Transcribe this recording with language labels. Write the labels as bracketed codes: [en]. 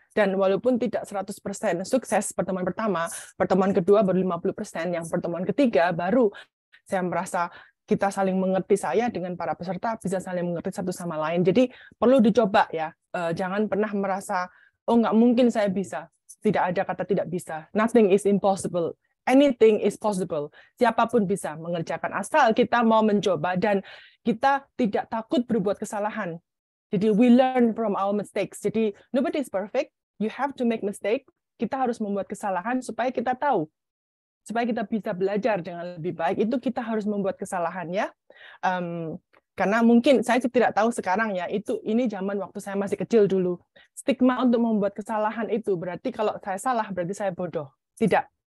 [id] Dan walaupun tidak 100% sukses pertemuan pertama, pertemuan kedua baru 50%, yang pertemuan ketiga baru saya merasa kita saling mengerti, saya dengan para peserta bisa saling mengerti satu sama lain. Jadi perlu dicoba ya, jangan pernah merasa, oh nggak mungkin saya bisa. Tidak ada kata tidak bisa. [en] Nothing is impossible. Anything is possible. [id] Siapapun bisa mengerjakan asal kita mau mencoba dan kita tidak takut berbuat kesalahan. [en] Jadi we learn from our mistakes. Jadi nobody is perfect. You have to make mistake. [id] Kita harus membuat kesalahan supaya kita tahu. Supaya kita bisa belajar dengan lebih baik, itu kita harus membuat kesalahan ya. Karena mungkin saya tidak tahu sekarang ya, ini zaman waktu saya masih kecil dulu. Stigma untuk membuat kesalahan itu berarti kalau saya salah berarti saya bodoh. Tidak.